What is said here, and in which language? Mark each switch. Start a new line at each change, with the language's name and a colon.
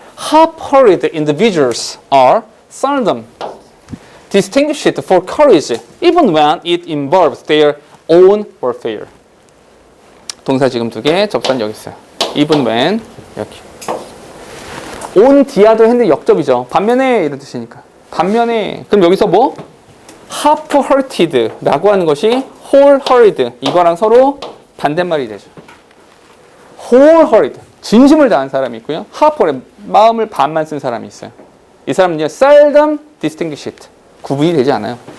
English: half-hearted individuals are seldom distinguished for courage even when it involves their own welfare.
Korean: 동사 지금 2개, 접선 여기 있어요.
English: even when
Korean: 여기.
English: on the other hand
Korean: 역접이죠. 반면에 이런 뜻이니까. 반면에 그럼 여기서 뭐? half-hearted라고 하는 것이 wholehearted 이거랑 서로 반대말이 되죠. wholehearted 진심을 다한 사람이 있고요. half-hearted 마음을 반만 쓴 사람이 있어요. 이 사람은요
English: seldom distinguished
Korean: 구분이 되지 않아요.